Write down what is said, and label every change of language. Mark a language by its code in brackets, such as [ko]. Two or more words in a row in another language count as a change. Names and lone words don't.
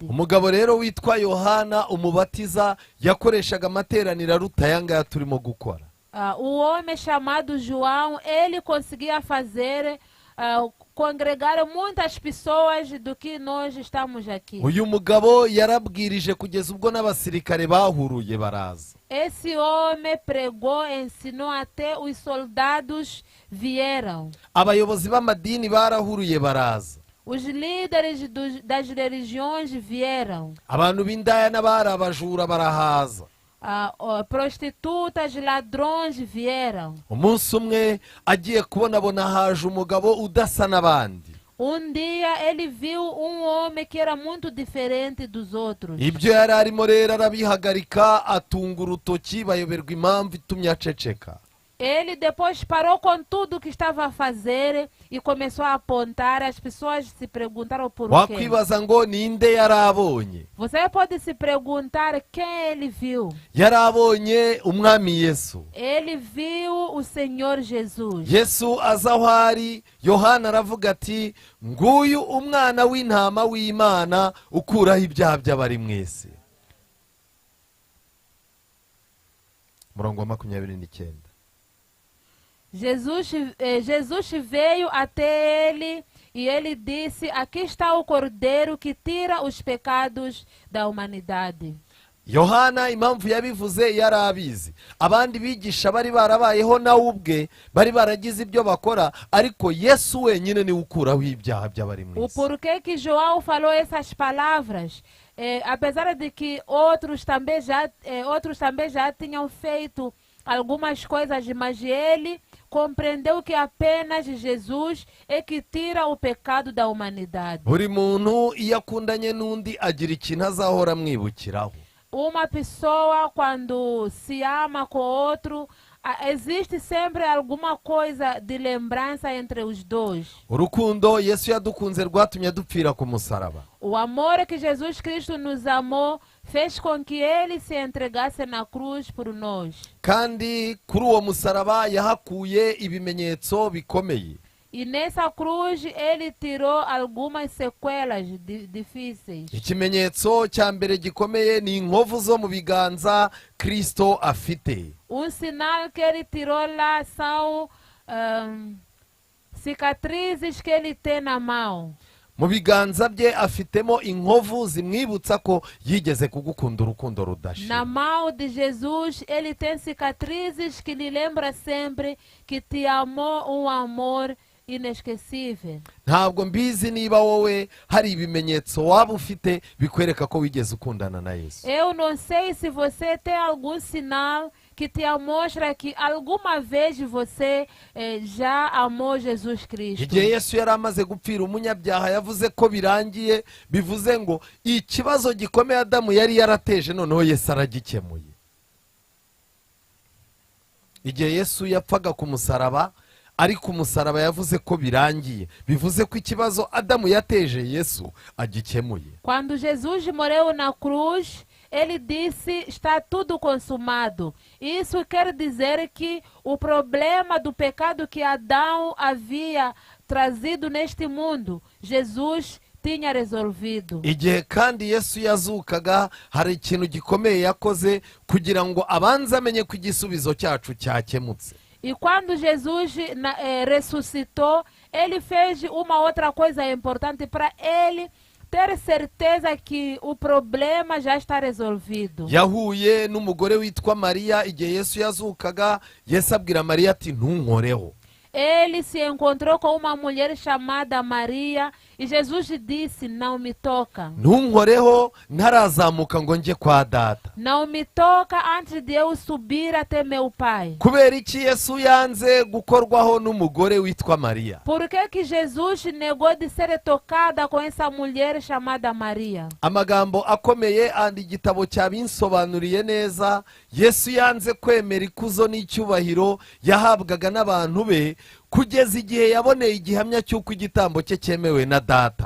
[rw] umugabo rero witwa Yohana umubatiza yakoreshaga amateraniro aruta aya ngaya turimo gukora. [pt] O homem chamado João, ele conseguia fazer congregar muitas pessoas do que nós estamos aqui. [rw] uyu mugabo yarabwirije kugeza ubwo n'abasirikare bahuruye baraza. [pt] Esse homem pregou, ensinou, até os soldados vieram. [rw] abayobozi b'amadini barahuruye baraza. [pt] Os líderes das religiões vieram. [rw] abantu b'indaya n'abari abajura barahaza. [pt] Prostitutas, ladrões vieram. [rw] umunsi umwe agiye kubona haje umugabo udasa n'abandi. [pt] Dia ele viu um homem que era muito diferente dos outros. [rw] ibyo yari arimo rero arabihagarika, atunga urutoki, bayoberwa impamvu itumye aceceka. [pt] Ele depois parou com tudo que estava a fazer e começou a apontar. As pessoas se perguntaram por quê. [rw] wakwibaza ngo ninde yari abonye? [pt] Você pode se perguntar quem ele viu. [rw] yari abonye umwami Yesu. [pt] Ele viu o Senhor Jesus. [rw] Yesu aza aho ari, Yohana aravuga ati nguyu umwana w'intama w'Imana ukuraho ibyaha by'abari mwese. murongo wa 29. [pt] Jesus veio até ele e ele disse: aqui está o Cordeiro que tira os pecados da humanidade. [rw] Yohana impamvu yabivuze yari abizi. abandi bigisha bari barabayeho nawe ubwe, bari baragize ibyo bakora, ariko Yesu wenyine ni ukuraho ibyaha by'abari [pt] O [rw] mwese. [pt] porquê que João falou essas palavras, apesar de que outros também já tinham feito algumas coisas, mas ele compreendeu que apenas Jesus é que tira o pecado da humanidade. [rw] buri muntu iyo akundanye n'undi agira ikintu azahora amwibukiraho. [pt] Uma pessoa, quando se ama com outro, existe sempre alguma coisa de lembrança entre os dois. [rw] urukundo Yesu yadukunze rwatumye dupfira ku musaraba. [pt] O amor que Jesus Cristo nos amou fez com que ele se entregasse na cruz por nós. [rw] kandi kuri uwo musaraba yahakuye ibimenyetso bikomeye. [pt] E nessa cruz ele tirou algumas sequelas difíceis. [rw] ikimenyetso cya mbere gikomeye ni inkovu zo mu biganza Kristo afite. [pt] Sinal que ele tirou lá são cicatrizes que ele tem na mão. [rw] mu biganza bye afitemo inkovu zimwibutsa ko yigeze kugukunda urukundo [pt] Na [rw] rudashira. [pt] mão de Jesus, ele tem cicatrizes que lhe lembra sempre que te amou um amor inesquecível. [rw] ntabwo mbizi niba wowe hari ibimenyetso waba ufite bikwereka ko wigeze ukundana na Yesu. [pt] Eu não sei se você tem algum sinal que te mostra que alguma vez você já amou Jesus Cristo. [rw] igihe Yesu yari amaze gupfira umunyabyaha yavuze ko birangiye, bivuze ngo ikibazo gikomeye Adamu yari yarateje noneho Yesu aragikemuye. igihe Yesu yapfaga ku musaraba, ariko umusaraba yavuze ko birangiye, bivuze ko ikibazo Adamu yateje Yesu agikemuye. [pt] Quando Jesus morreu na cruz, ele disse: está tudo consumado. Isso quer dizer que o problema do pecado que Adão havia trazido neste mundo, Jesus tinha resolvido. [rw] Igihe kandi Yesu yazukaga, hari ikintu gikomeye yakoze kugira ngo abanze amenye ko igisubizo cyacu cyakemutse. [pt] E quando Jesus ressuscitou, ele fez uma outra coisa importante para ele ter certeza que o problema já está resolvido. [rw] Yahuye n'umugore witwa Mariya. Igihe Yesu yazukaga, Yesu abwira Mariya ati ntunkoreho. [pt] Ele se encontrou com uma mulher chamada Maria e Jesus disse: não me toca. [rw] Ntunkoreho ntarazamuka ngo njye kwa data. [pt] Não me toca antes de eu subir até meu pai. [rw] Kubera iki Yesu yanze gukorwaho n'umugore witwa Mariya? [pt] Por que que Jesus negou de ser tocada com essa mulher chamada Maria? [rw] Amagambo akomeye andi igitabo cyabinsobanuriye neza. Yesu yanze kwemera ikuzo n'icyubahiro yahabwaga n'abantu be kugeza igihe yaboneye igihamya cy'uko igitambo cye cyemewe na data.